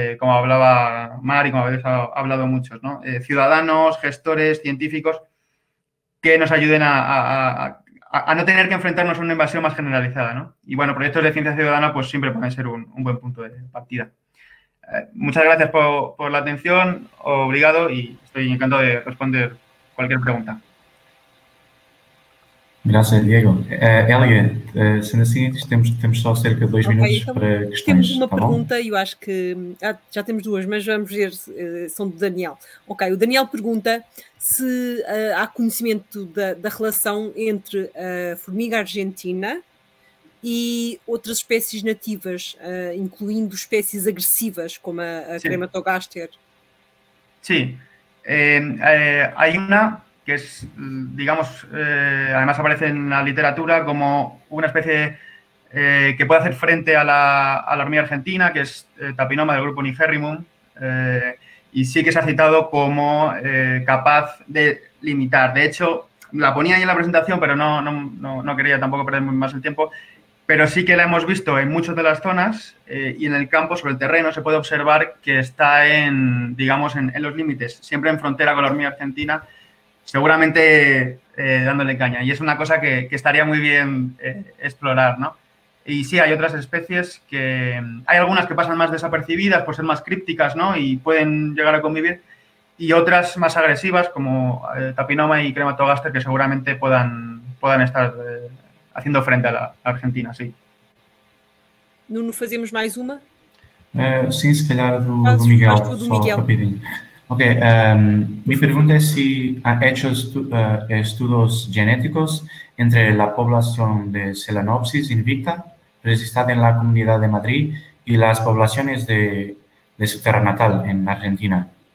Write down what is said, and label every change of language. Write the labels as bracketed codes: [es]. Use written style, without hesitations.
[es] Como hablaba Mar y como habéis hablado muchos, ¿no? Ciudadanos, gestores, científicos, que nos ayuden a no tener que enfrentarnos a una invasión más generalizada, ¿no? Y bueno, proyectos de ciencia ciudadana pues siempre pueden ser un buen punto de partida. Muchas gracias por la atención, obrigado, y estoy encantado de responder cualquier pregunta. [pt] Graças, Diego. Elliot, sendo assim, temos só cerca de 2 minutos então, para questões. Temos uma tá pergunta e eu acho que já temos 2, mas vamos ver, são do Daniel. Ok, o Daniel pergunta se há conhecimento da relação entre a formiga argentina e outras espécies nativas, incluindo espécies agressivas como a Crematogaster. [es] Sí, hay una que es, digamos, además aparece en la literatura como una especie que puede hacer frente a la hormiga argentina, que es Tapinoma del grupo Nigerrimum, y sí que se ha citado como capaz de limitar. De hecho, la ponía ahí en la presentación, pero no quería tampoco perder más el tiempo, pero sí que la hemos visto en muchas de las zonas y en el campo, sobre el terreno, se puede observar que está digamos, en los límites, siempre en frontera con la hormiga argentina, seguramente dándole caña. Y es una cosa que estaría muy bien explorar, ¿no? Y sí, hay otras especies que... Hay algunas que pasan más desapercibidas por ser más crípticas, ¿no? Y pueden llegar a convivir. Y otras más agresivas, como Tapinoma y Crematogaster, que seguramente puedan estar haciendo frente a la Argentina, sí. [pt] Nuno, fazemos mais uma? Sim, se calhar do Miguel, só rapidinho. [es] Ok, mi pregunta es si ha hecho estudios genéticos entre la población de Solenopsis invicta, registrada en la Comunidad de Madrid, y las poblaciones de su tierra natal, en Argentina.